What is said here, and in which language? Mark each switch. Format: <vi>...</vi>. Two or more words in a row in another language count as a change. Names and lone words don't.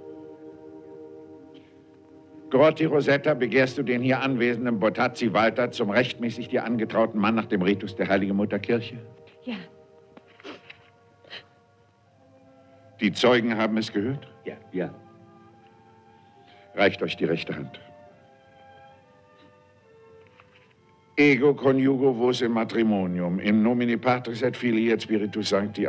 <de>Grotti Rosetta, begehrst du den hier anwesenden Botazzi Walter zum rechtmäßig dir angetrauten Mann nach dem Ritus der Heiligen Mutterkirche? Ja. Die Zeugen haben es gehört? Ja, ja. Reicht euch die rechte Hand.</de> <la>Ego conjugo vos in matrimonium, in nomine Patris et Filii et Spiritus Sancti.</la>